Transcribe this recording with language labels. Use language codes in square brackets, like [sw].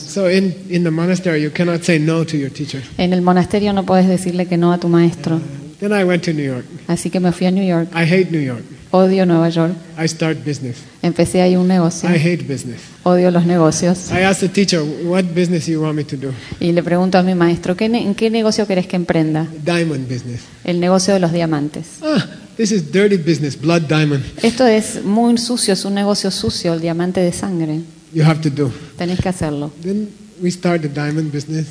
[en] So in the monastery you cannot say no to your teacher. [es] En el monasterio no puedes decirle que no a tu maestro. [en] Then I went to New York. [es] Así que me fui a New York. [en] I hate New York. [es] Odio Nueva York. [en] I start business. [es] Empecé ahí un negocio. [en] I hate business. [es] Odio los negocios. [en] I ask the teacher, what business you want me to do? [es] Y le pregunto a mi maestro, ¿en qué negocio querés que emprenda? [en] Diamond business. [es] El negocio de los diamantes. [en] Ah, this is dirty business, blood diamond. [es] Esto es muy sucio, es un negocio sucio, el diamante de sangre. [en] You have to do. [es] Tenés que hacerlo. [en] Then we start the diamond business.